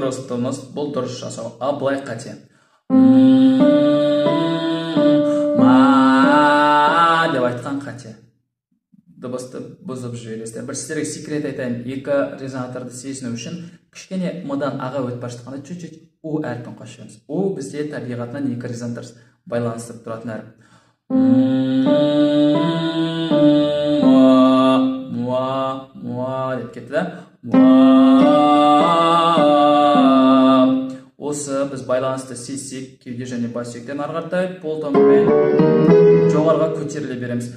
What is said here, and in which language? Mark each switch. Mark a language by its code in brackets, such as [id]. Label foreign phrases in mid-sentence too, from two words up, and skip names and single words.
[kk] дыбыстауымыз бұл дұрыс жасау, а былай қате. Ма деп айтқан қате. Дыбысты бұзып жібересіздер. Бір сіздерге секрет айтайын, екі резонаторды сезіну үшін кішкене мыдан аға өтіп бара жатқанда чуть-чуть у әріпін қосып жіберіңіз. У бізде табиғатынан екі резонатор байланыстырып тұратын әріп. Муа деп кетті да. Осы біз байланысты сезсек, кеуде және бас сүйектен ары қаратай пол тонымен жоғарыға көтеріле береміз.